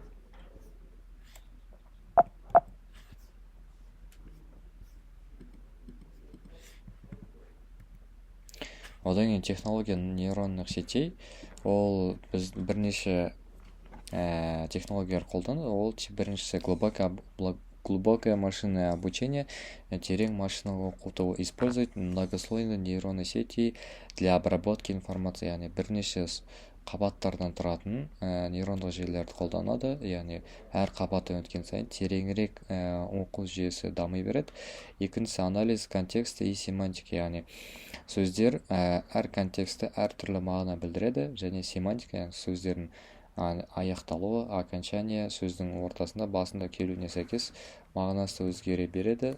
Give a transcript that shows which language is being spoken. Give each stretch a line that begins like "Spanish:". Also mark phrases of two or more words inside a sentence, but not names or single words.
Kazakh: Одан кейін
Russian: технология нейронных сетей,
Kazakh: ол біз бірнеше технологиялар қолданады. Ол біріншісі
Russian: глубокое машинное обучение,
Kazakh: терең машиналық оқыту,
Russian: использует многослойные нейронные сети для обработки информации,
Kazakh: яғни бірнеше қабаттардан тұратын нейрондық желілерді қолданады, яғни әр қабаттан өткен сайын тереңірек оқу жүйесі дами береді. Екіншісі
Russian: анализ контекста и семантика,
Kazakh: яғни сөздер әр контексті әр түрлі мағына білдіреді, және семантика, яғни сөздердің аяқталуы, окончание сөздің ортасында, басында келуіне сәйкес мағынасы өзгере береді.